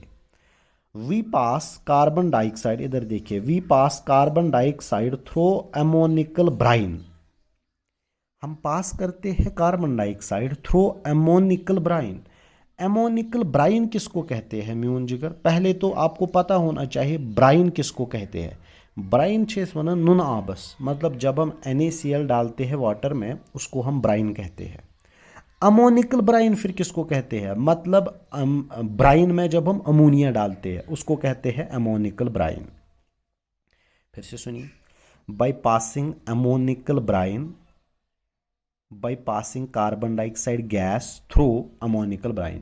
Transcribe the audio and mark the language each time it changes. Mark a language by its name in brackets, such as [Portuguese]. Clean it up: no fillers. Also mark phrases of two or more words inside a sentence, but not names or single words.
[English] We pass carbon dioxide, [Hindi] इधर देखिए, [English] We pass carbon dioxide through ammoniacal brine. [Hindi] हम पास करते हैं [English] carbon dioxide through ammoniacal brine. ammoniacal brine [Hindi] किसको कहते हैं [Kashmiri] म्यून जिगर? [Hindi] पहले तो आपको पता होना चाहिए ब्राइन किसको कहते हैं। [Kashmiri] ब्राइन छेस वना नुन आबस, [Hindi] मतलब जब हम NaCl डालते हैं वाटर में, उसको हम ब्राइन कहते हैं। [English] ammoniacal brine [Hindi] फिर किसको कहते हैं? मतलब ब्राइन में जब हम अमोनिया डालते हैं उसको कहते हैं [English] ammoniacal brine. [Hindi] फिर से सुनिए, [English] by passing ammoniacal brine, by passing carbon dioxide gas through ammoniacal brine.